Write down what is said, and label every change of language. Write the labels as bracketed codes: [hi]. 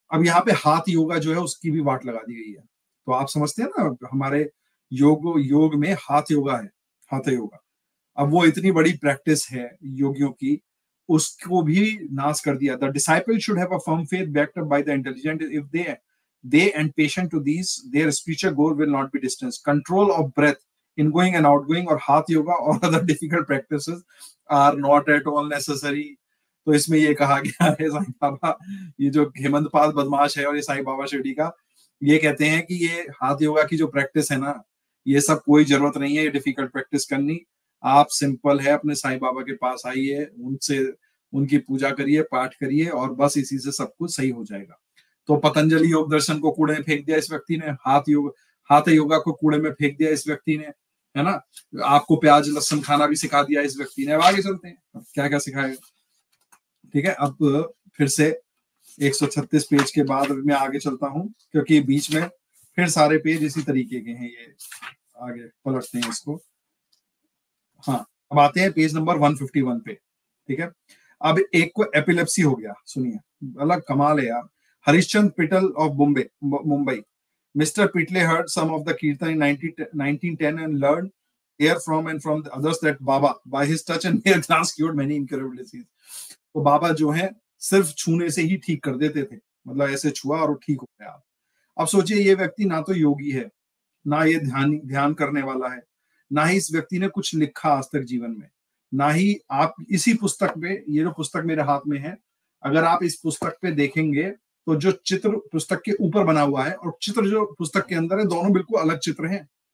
[hi] अब यहाँ पे हाथ योगा जो है उसकी भी वाट लगा दी गई है। तो आप समझते हैं ना, हमारे योग में हाथ योगा है, हाथ योगा। अब वो इतनी बड़ी प्रैक्टिस है योगियों की, उसको भी नाश कर दिया। [en] The disciple should have a firm faith backed up by the intelligent. If they and patient to these, their spiritual goal will not be distance. Control of breath ingoing and outgoing or hatha yoga or other difficult practices are not at all necessary. [hi] तो इसमें ये कहा गया है, साईं बाबा, ये जो हेमंत पाल बदमाश है और ये साईं बाबा शिरडी का, ये कहते हैं कि ये हाथ योगा की जो प्रैक्टिस है ना, ये सब कोई जरूरत नहीं है ये डिफिकल्ट प्रैक्टिस करनी। आप सिंपल है अपने साईं बाबा के पास आइए, उनसे उनकी पूजा करिए, पाठ करिए और बस इसी से सब कुछ सही हो जाएगा। तो पतंजलि योग दर्शन को कूड़े में फेंक दिया इस व्यक्ति ने, हाथ योगा को कूड़े में फेंक दिया इस व्यक्ति ने, है ना। आपको प्याज लहसुन खाना भी सिखा दिया इस व्यक्ति ने। अब आगे चलते हैं, अब क्या क्या सिखाएगा, ठीक है। अब फिर से 136 पेज के बाद मैं आगे चलता हूं, क्योंकि बीच में फिर सारे पेज इसी तरीके के हैं, ये आगे पलटते हैं इसको। हाँ, अब आते हैं पेज नंबर 151 पे, ठीक है। अब एक को एपिलेप्सी हो गया, सुनिए, अलग कमाल है यार। [en] Harishchandra Pitle of Mumbai. Mr. Pitle heard some of the kirtan in 1910 and learned here from and from the others that Baba, by his touch and mere glance, cured many incurable diseases. [hi] तो बाबा जो है सिर्फ छूने से ही ठीक कर देते थे, मतलब ऐसे छुआ और ठीक हो गया। अब सोचिए, ये व्यक्ति ना तो योगी है, ना ये ध्यान करने वाला है, ना ही इस व्यक्ति ने कुछ लिखा आज तक जीवन में, ना ही आप इसी पुस्तक पे, ये जो पुस्तक मेरे हाथ में है, अगर आप इस पुस्तक पे देखेंगे तो जो चित्र पुस्तक के ऊपर बना हुआ है और चित्र जो पुस्तक के अंदर है, दोनों बिल्कुल अलग चित्र हैं।